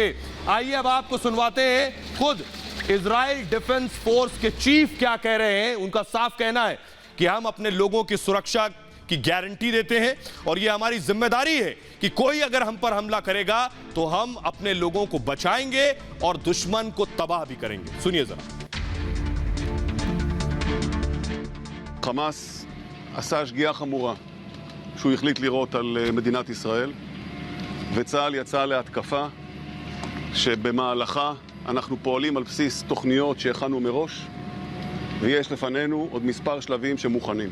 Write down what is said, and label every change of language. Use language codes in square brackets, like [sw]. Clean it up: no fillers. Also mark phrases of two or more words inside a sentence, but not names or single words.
[hi] आइए अब आपको सुनवाते हैं खुद इजराइल डिफेंस फोर्स के चीफ क्या कह रहे हैं। उनका साफ कहना है कि हम अपने लोगों की सुरक्षा की गारंटी देते हैं और यह हमारी जिम्मेदारी है कि कोई अगर हम पर हमला करेगा तो हम अपने लोगों को बचाएंगे और दुश्मन को तबाह भी करेंगे। सुनिए जरा। [he] חמאס עשה שגיאה חמורה שהוא החליט לירות על מדינת ישראל, וצה"ל יצא להתקפה שבמהלכה אנחנו פועלים על בסיס תוכניות שהכנו מראש, ויש לפנינו עוד מספר שלבים שמוכנים.